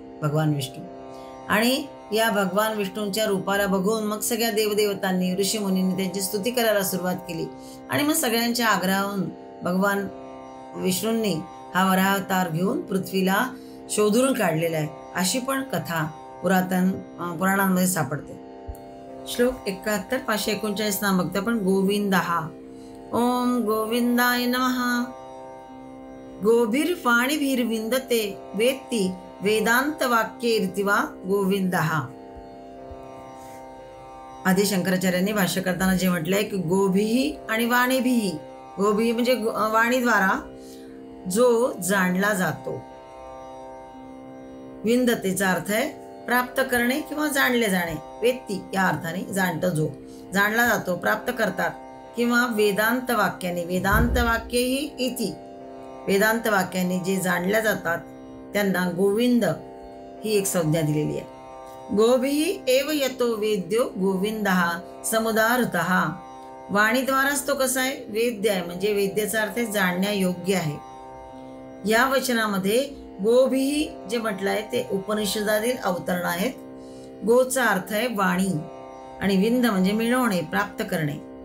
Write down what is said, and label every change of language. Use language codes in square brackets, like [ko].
[mr] भगवान विष्णू आणि या भगवान विष्णूंच्या रूपाला बघून मग सगळ्या देवदेवतांनी ऋषीमुनींनी त्यांची स्तुती करायला सुरुवात केली आणि मग सगळ्यांच्या आग्रहावरून भगवान विष्णूंनी हा वराहावतार घेऊन पृथ्वीला शोधून काढलेला आहे अशी पण कथा पुराणांमध्ये सापडते. श्लोक 71 539 नाम बघतो आपण. [sa] गोविंदः ओम गोविंदाय नमः. गोभिर्वाणीभिर्विंदते वेत्ति वेदांत वाक्यैर्तिवा गोविंदः. [mr] आदि शंकराचार्यांनी भाष्य करताना जे म्हटलंय की गोभिही आणि वाणीभिही. गोभी म्हणजे वाणीद्वारा जो जाणला जातो. विंदतेचा अर्थ आहे प्राप्त करणे किंवा जाणले जाणे. वेत्ती या अर्थाने जाणतो, जो जाणला जातो, प्राप्त करतात. किंवा वेदांत वाक्याने, वेदांत वाक्य ही इति, वेदांत वाक्याने जे जाणल्या जातात त्यांना गोविंद ही एक संज्ञा दिलेली आहे. [sa] गोभिः एव यतो वेद्यो गोविंदः समुदाहृतः. [mr] वाणीद्वाराच तो कसा आहे? वेद्य आहे, म्हणजे वेद्याचा अर्थ जाणण्यायोग्य आहे. या वचनामध्ये गोभिः जे म्हटलं आहे ते उपनिषदातील अवतरण आहेत. गोचा अर्थ आहे वाणी आणि विंद म्हणजे मिळवणे, प्राप्त करणे.